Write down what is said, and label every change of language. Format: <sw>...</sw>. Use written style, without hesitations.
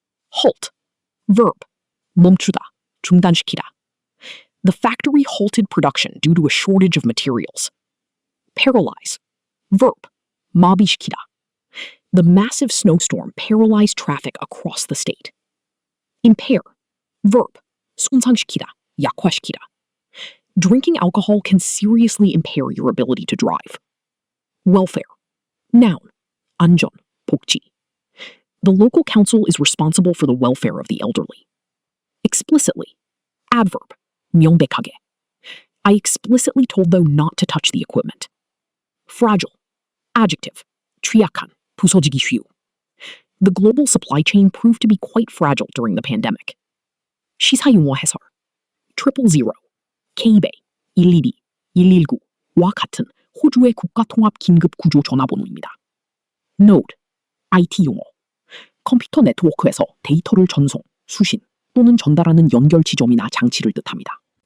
<en>Halt. Verb.</en> <ko>멈추다. 중단시키다.</ko> <en>The factory halted production due to a shortage of materials. Paralyze. Verb.</en> <ko>마비시키다.</ko> <en>The massive snowstorm paralyzed traffic across the state. Impair. Verb.</en> <ko>손상시키다, 약화시키다.</ko> <en>Drinking alcohol can seriously impair your ability to drive. Welfare. Noun.</en> <ko>안전, 복지.</ko> <en>The local council is responsible for the welfare of the elderly. Explicitly. Adverb.</en> <ko>명백하게.</ko> <en>I explicitly told them not to touch the equipment. Fragile. Adjective.</en> <ko>취약한, 부서지기 쉬우.</ko> <en>The global supply chain proved to be quite fragile during the pandemic.</en> <ko>시사용어 해설. 000, K베이, 112, 119와 같은 호주의 국가통합 긴급 구조 전화번호입니다.</ko> <en>Node, IT 용어.</en> <ko>컴퓨터 네트워크에서 데이터를 전송, 수신 또는 전달하는 연결 지점이나 장치를 뜻합니다.</ko>